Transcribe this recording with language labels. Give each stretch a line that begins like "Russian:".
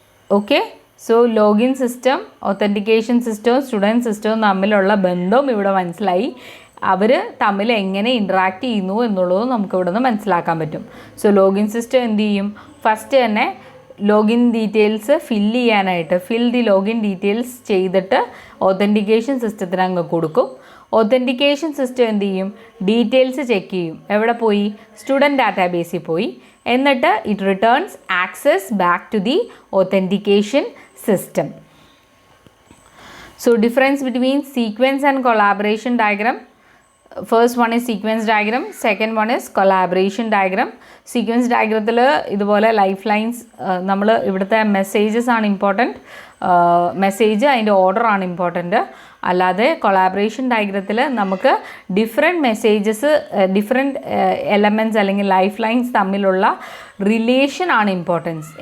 English: Okay, so login system, authentication system, student system
Malayalam: തമ്മിലുള്ള ബന്ധം ഇവിടെ മനസ്സിലായി. അവർ തമ്മിൽ എങ്ങനെ ഇൻട്രാക്ട് ചെയ്യുന്നു എന്നുള്ളത് നമുക്ക് ഇവിടെ നിന്ന് മനസ്സിലാക്കാൻ പറ്റും. സോ ലോഗിൻ സിസ്റ്റം എന്ത് ചെയ്യും? ഫസ്റ്റ് തന്നെ ലോഗിൻ ഡീറ്റെയിൽസ് ഫില്ല് ചെയ്യാനായിട്ട് ഫിൽ ദി ലോഗിൻ ഡീറ്റെയിൽസ് ചെയ്തിട്ട് ഒത്തൻറ്റിക്കേഷൻ സിസ്റ്റത്തിന് അങ്ങ് കൊടുക്കും. ഒത്തൻറ്റിക്കേഷൻ സിസ്റ്റം എന്ത് ചെയ്യും? ഡീറ്റെയിൽസ് ചെക്ക് ചെയ്യും. എവിടെ പോയി? സ്റ്റുഡൻറ്റ് ഡാറ്റാബേസിൽ പോയി. എന്നിട്ട്
English: It returns access back to the authentication system. So difference between sequence and collaboration diagram. First one is sequence diagram, second one is collaboration diagram.
Malayalam: Sequence diagram ഇതുപോലെ life lines, നമ്മൾ ഇവിടുത്തെ messages ആണ് important, message അതിൻ്റെ order ആണ് important. അല്ലാതെ collaboration ഡയഗ്രത്തിൽ നമുക്ക് different messages, different elements അല്ലെങ്കിൽ life lines തമ്മിലുള്ള റിലേഷൻ ആണ് ഇമ്പോർട്ടൻസ്.